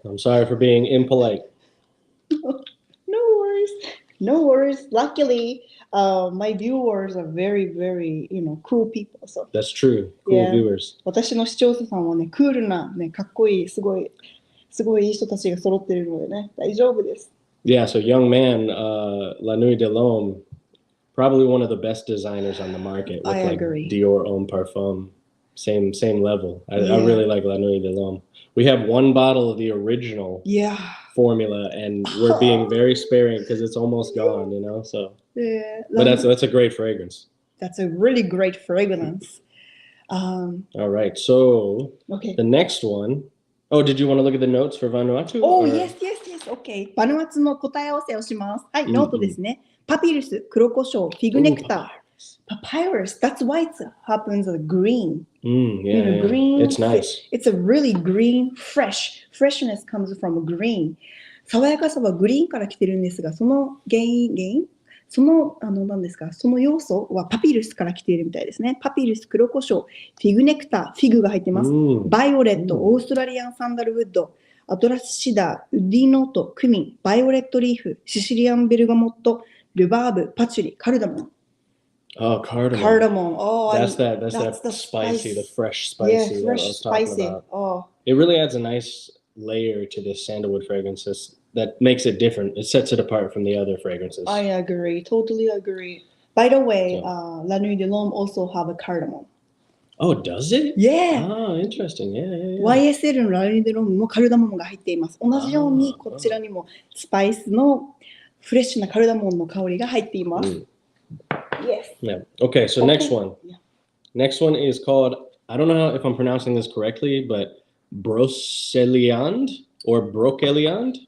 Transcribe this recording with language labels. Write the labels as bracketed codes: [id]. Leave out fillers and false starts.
[en] I'm sorry for being impolite. No worries. Luckily, my viewers are very, very, cool people. So that's true. Cool viewers. 私の視聴者さんはね、クールなね、かっこいい、すごいいい人たちが揃っているのでね、大丈夫です。 Yeah, so young man, La Nuit de l'Homme, probably one of the best designers on the market with I like agree. Dior Homme Parfum. Same level. I Yeah. really like La Nuit de l'Homme. We have one bottle of the original Yeah. formula, and we're being very sparing because it's almost gone, you know. So, but that's a great fragrance. That's a really great fragrance. All right, so Okay. the next one. Oh, did you want to look at the notes for Vanuatu? Oh, or? yes. Okay. [ja] バヌアツの答え合わせをします。はい、ノートですね。パピルス、黒胡椒、フィグネクター。 [en] Papyrus. That's why it happens green. Yeah, green. It's nice. It's a really green, freshness comes from green. [ja] 爽やかさはグリーンから来てるんですが、その原因その何ですか、その要素はパピルスから来ているみたいですね。パピルス、黒胡椒、フィグネクター、フィグが入ってます。バイオレット、オーストラリアンサンダルウッド、アトラスシダー、ウディノート、クミン、バイオレットリーフ、シシリアンベルガモット、ルバーブ、パチュリ、カルダモン。 [en] Oh, cardamom. Cardamom. Oh, that's the spicy, the fresh spicy. Yeah, fresh that I was talking spicy. about. Oh, it really adds a nice layer to this sandalwood fragrances that makes it different. It sets it apart from the other fragrances. I agree. Totally agree. By the way, La Nuit de l'Homme also have a cardamom. Oh, does it? Yeah. Oh, interesting. Yeah. [ja] YSL の La Nuit de l'Homme もカルダモンが入っています。同じようにこちらにもスパイスのフレッシュなカルダモンの香りが入っています。 [en] Yes. Yeah. Okay, so next one. Yeah. Next one is called, I don't know if I'm pronouncing this correctly, but Broceliande or Broceliande?